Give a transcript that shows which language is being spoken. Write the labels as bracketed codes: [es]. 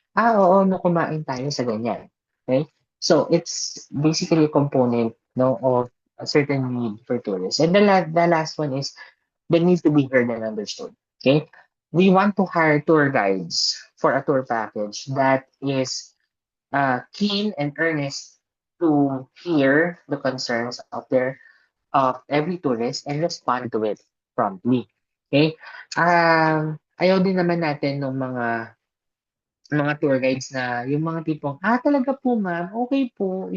[tl] Oo, nung kumain tayo sa ganyan. [en] Okay? So, it's basically a component, no, of a certain need for tourists. And the last one is they need to be heard and understood. Okay? We want to hire tour guides for a tour package that is keen and earnest to hear the concerns of every tourist and respond to it promptly. Okay? [tl] Ayaw din naman natin ng mga tour guides na yung mga tipong, talaga po ma'am, okay po.